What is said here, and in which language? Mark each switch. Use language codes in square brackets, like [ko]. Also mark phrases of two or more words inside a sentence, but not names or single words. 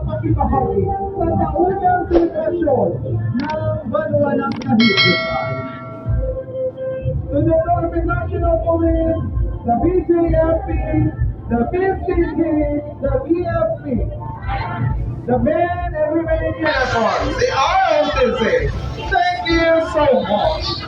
[tl] makibahagi sa taunang selebrasyon ng banwa ng Cajidiocan. [en] To the Philippine National Police, the BJFP, the PCT, the BFP, the men and women in uniform, the ROTC, thank you so much.